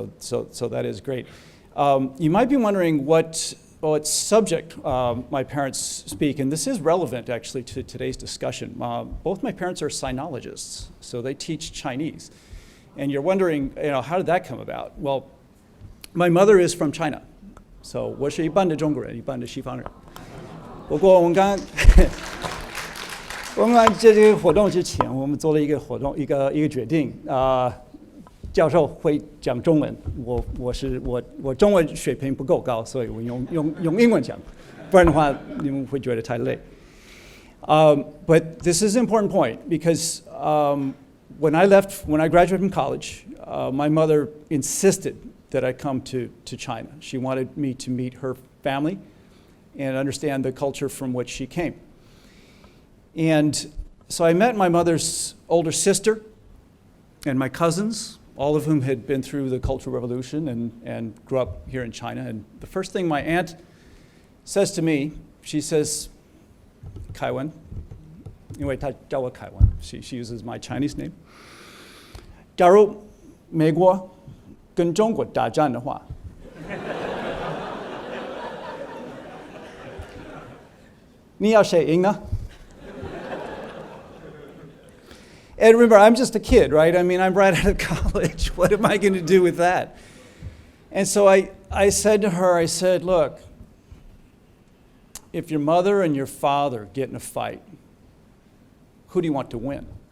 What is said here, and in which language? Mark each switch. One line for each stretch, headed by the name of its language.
English: So that is great. You might be wondering what subject my parents speak, and this is relevant actually to today's discussion. Both my parents are sinologists, so they teach Chinese. And you're wondering, how did that come about? Well, my mother is from China, so
Chinese: 我是一半的中国人，一半的西方人。不过我们刚这个活动之前，我们做了一个决定教授会讲中文，我中文水平不够高，所以我用英文讲，不然的话你们会觉得太累。
English: But this is an important point because when I graduated from college, my mother insisted that I come to China. She wanted me to meet her family and understand the culture from which she came. And so I met my mother's older sister and my cousins, all of whom had been through the Cultural Revolution and grew up here in China. And the first thing my aunt says to me, she says, 凯文,
Chinese: 因为她叫我凯文,
English: she uses my Chinese name.
Chinese: 假如美国跟中国打仗的话，你要谁赢呢?
English: And remember, I'm just a kid, right? I mean, I'm right out of college. What am I going to do with that? And so I said to her, I said, look, if your mother and your father get in a fight, who do you want to win?